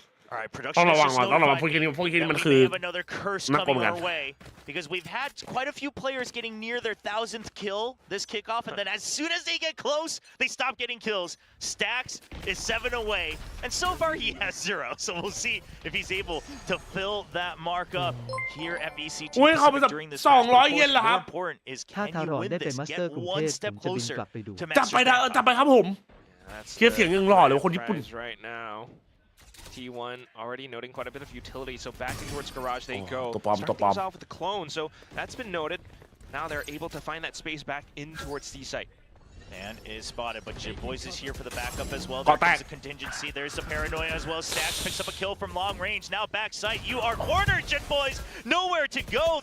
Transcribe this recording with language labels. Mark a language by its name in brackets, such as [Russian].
[English] All right, production is just notified me that we may have another curse coming our way because we've had quite a few players getting near their 1000th kill this kickoff, and then as soon as they get close, they stop getting kills. Stacks is 7 away, and so far he has 0. So we'll see if he's able to fill that mark up here at VCT during this match. More important is can you win this? Get one step closer to master. [Thai] จับไปครับผมเทียบเสียงยังหล่อเลยคนญี่ปุ่น [English] right now. T1 already noting quite a bit of utility, so backing towards garage they go. Starting things off with the clone, so that's been noted. Now they're able to find that space back in towards C site. Man is spotted, but JetBoys is here for the backup as well. There comes a contingency. There's the paranoia as well. Stash picks up a kill from long range. Now backside, you are cornered, JetBoys. Nowhere to go.